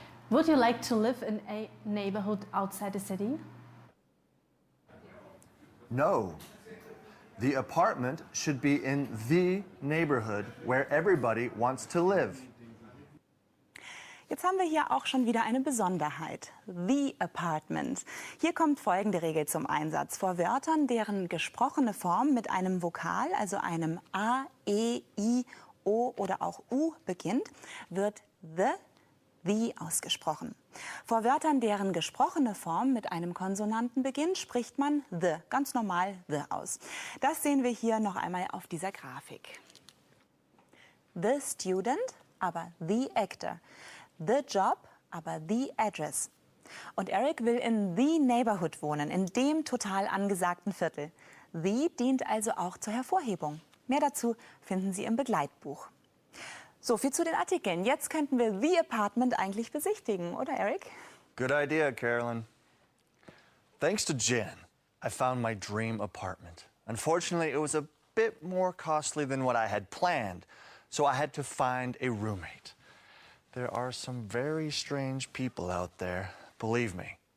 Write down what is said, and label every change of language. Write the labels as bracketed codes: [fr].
[en] Would you like to live in a neighborhood outside the city? No. The apartment should be in the neighborhood where everybody wants to live. [de] Jetzt haben wir hier auch schon wieder eine Besonderheit. [en] The apartment. [de] Hier kommt folgende Regel zum Einsatz. Vor Wörtern, deren gesprochene Form mit einem Vokal, also einem A, E, I, O oder auch U beginnt, wird the ausgesprochen. Vor Wörtern, deren gesprochene Form mit einem Konsonanten beginnt, spricht man the, ganz normal the aus. Das sehen wir hier noch einmal auf dieser Grafik. [en] The student, [de] aber [en] the actor. The job, [de] aber [en] the address. [de] Und Eric will [en] in the neighborhood [de] wohnen, in dem total angesagten Viertel. The dient also auch zur Hervorhebung. Mehr dazu finden Sie im Begleitbuch. So viel zu den Artikeln. Jetzt könnten wir [en] the apartment [de] eigentlich besichtigen, oder Eric? [en] Good idea, Carolyn. Thanks to Jen, I found my dream apartment. Unfortunately, it was a bit more costly than what I had planned, so I had to find a roommate. There are some very strange people out there, believe me.